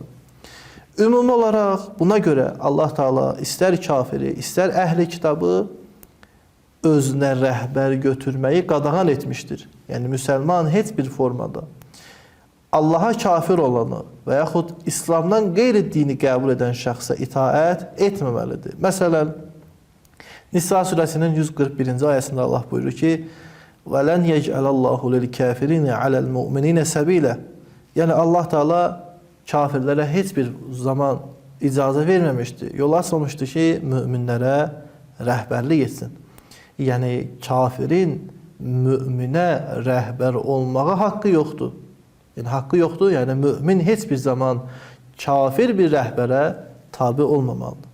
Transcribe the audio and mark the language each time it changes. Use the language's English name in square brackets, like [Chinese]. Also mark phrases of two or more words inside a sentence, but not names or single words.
[Azerbaijani] Ümumi olaraq buna görə Allah Teala istər kafiri, istər əhli kitabı özünə rəhbər götürməyi qadağan etmişdir. Yəni müsəlman heç bir formada Allaha kafir olanı və yaxud İslamdan qeyri-dini qəbul edən şəxsə itaət etməməlidir. Məsələn, Nisa surəsinin 141-ci ayəsində Allah buyurur ki, [Arabic] وَلَنْ يَجْعَلَ اللّٰهُ لِلْكَافِرِينَ عَلَى الْمُؤْمِنِينَ سَب۪يلًا. [Azerbaijani] Yəni Allah Teala kafirlərə heç bir zaman icazə verməmişdi. Yol açmamışdı ki, müminlərə rəhbərlik etsin. Yəni kafirin müminə rəhbər olmağa haqqı yoxdur. Yəni haqqı yoxdur, yəni mümin heç bir zaman kafir bir rəhbərə tabi olmamalıdır.